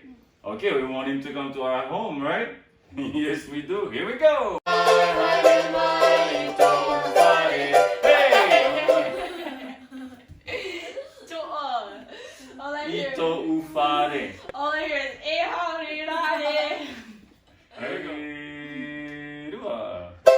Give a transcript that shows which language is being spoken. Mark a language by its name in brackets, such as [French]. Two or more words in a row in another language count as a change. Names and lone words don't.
[English] Okay, we want him to come to our home, right? Yes, we do. Here we go. [Tahitian] Haere mai, to'u fare. [English] All I I hear, [Tahitian] to'u fare. [English] all I hear is "Eh, howdy, howdy." Hey, dua.